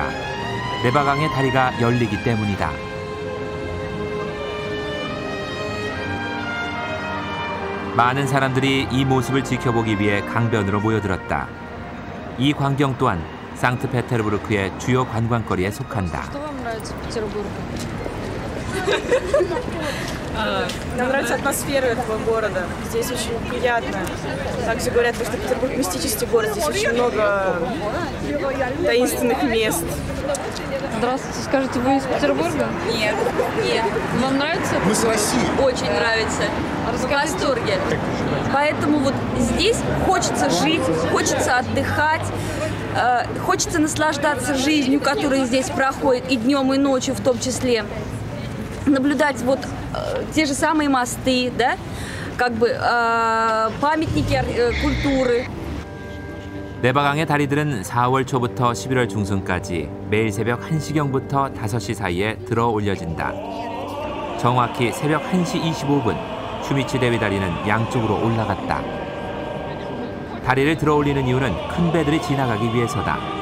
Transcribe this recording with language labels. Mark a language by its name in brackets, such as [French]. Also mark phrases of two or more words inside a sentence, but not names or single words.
[Korean] 네바강의 다리가 열리기 때문이다. 많은 사람들이 이 모습을 지켜보기 위해 강변으로 모여들었다. 이 광경 또한 상트페테르부르크의 주요 관광거리에 속한다. [Russian] Нам нравится атмосфера этого города. Здесь очень приятно. Также говорят, что Петербург мистический город. Здесь очень много таинственных мест. Здравствуйте, скажите, вы из Петербурга? Нет, нет. Вам нравится? Мы с России. Очень нравится. В восторге. Поэтому вот здесь хочется жить, хочется отдыхать, хочется наслаждаться жизнью, которая здесь проходит и днем, и ночью в том числе. Наблюдать вот те же самые мосты, да, как бы памятники культуры. [Korean] 네바강의 다리들은 4월 초부터 11월 중순까지 매일 새벽 1시경부터 5시 사이에 들어 올려진다. 정확히 새벽 1시 25분 슈미치 대위 다리는 양쪽으로 올라갔다. 다리를 들어 올리는 이유는 큰 배들이 지나가기 위해서다.